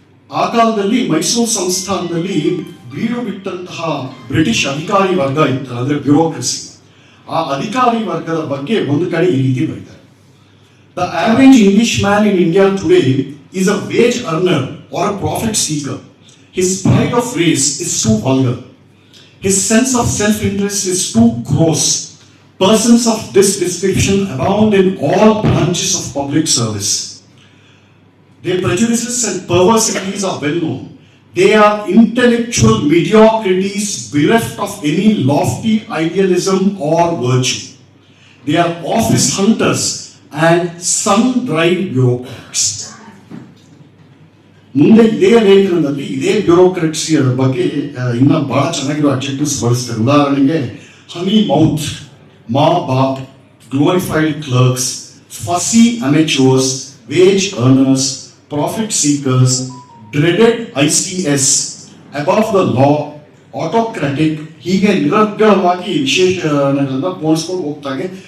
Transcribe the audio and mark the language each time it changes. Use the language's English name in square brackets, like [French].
[Kannada] ಆ ಕಾಲದಲ್ಲಿ ಮೈಸೂರು ಸಂಸ್ಥಾನದಲ್ಲಿ ಬೀಡು ಬಿಟ್ಟಂತಹ ಬ್ರಿಟಿಷ್ ಅಧಿಕಾರಿ ವರ್ಗ ಇತ್ತು, ಅಂದ್ರೆ ಬ್ಯೂರೋಕ್ರಸಿ. ಆ ಅಧಿಕಾರಿ ವರ್ಗದ ಬಗ್ಗೆ ಒಂದು ಕಡೆ ಈ ರೀತಿ ಬರೀತಾರೆ: [English] The average English man in India today is a wage earner or a profit seeker. His pride of race is too vulgar. His sense of self-interest is too gross. Persons of this description abound in all branches of public service. Their prejudices and perversities are well known. They are intellectual mediocrities bereft of any lofty idealism or virtue. They are office hunters and sun-dried bureaucrats. [Kannada] ಮುಂದೆ ಇದೇ ಲೇಖನದಲ್ಲಿ ಇದೇ ಬ್ಯೂರೋಕ್ರಟ್ಸಿ ಬಗ್ಗೆ ಇನ್ನ ಬಹಳ ಚೆನ್ನಾಗಿರೋ objectives ಬಳಸ್ತಾರೆ. [English] ಉದಾಹರಣೆಗೆ honey mouth, ma baap, glorified clerks, fussy amateurs, wage earners, profit seekers, dreaded ICS, above the law, autocratic, [Kannada] ಹೀಗೆ ನಿರರ್ಗಳವಾಗಿ ವಿಶೇಷಣಗಳನ್ನ ಪೋಲಿಸ್ಕೊಂಡು ಹೋಗ್ತಾರೆ.